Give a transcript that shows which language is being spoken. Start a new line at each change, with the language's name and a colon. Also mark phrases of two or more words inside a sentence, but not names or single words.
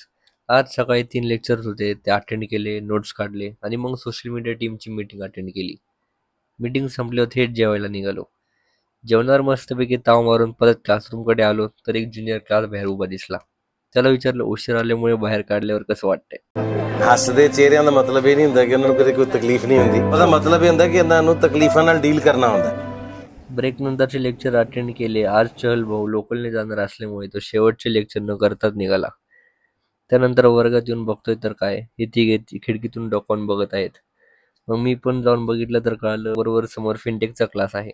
Marathi: आज सकाळी 3 लेक्चर्स होते, ते अटेंड केले, नोट्स काढले आणि मग
English: social media
Marathi: टीमची
English: meeting attend
Marathi: केली. मीटिंग संपल्यावर थेट जेवायला निघालो. जेवणावर मस्तपैकी ताव मारून परत क्लासरूमकडे आलो, तर एक
English: junior class
Marathi: बाहेर उभा दिसला. त्याला विचारलं, उशीर आल्यामुळे बाहेर काढल्यावर कसं वाटतंय?
Punjabi: ਹੱਸਦੇ ਚਿਹਰਿਆਂ ਦਾ ਮਤਲਬ ਇਹ ਨਹੀਂ ਹੁੰਦਾ ਕਿ ਉਹਨਾਂ ਨੂੰ ਕਦੇ ਕੋਈ ਤਕਲੀਫ ਨਹੀਂ ਹੁੰਦੀ। ਉਹਦਾ ਮਤਲਬ ਇਹ ਹੁੰਦਾ ਕਿ ਇਹਨਾਂ ਨੂੰ ਤਕਲੀਫਾਂ ਨਾਲ ਡੀਲ ਕਰਨਾ ਹੁੰਦਾ।
Marathi: ब्रेक नंतरचे
English: lecture attend
Marathi: केले. आज चहल भाऊ लोकलने जाणार असल्यामुळे तो शेवटचे लेक्चर न करताच निघाला. त्यानंतर वर्गात येऊन बघतोय तर काय, हे तिघे खिडकीतून डोकावून बघत आहेत. मग मी पण जाऊन बघितलं तर कळालं बरोबर समोर फिनटेकचा क्लास आहे.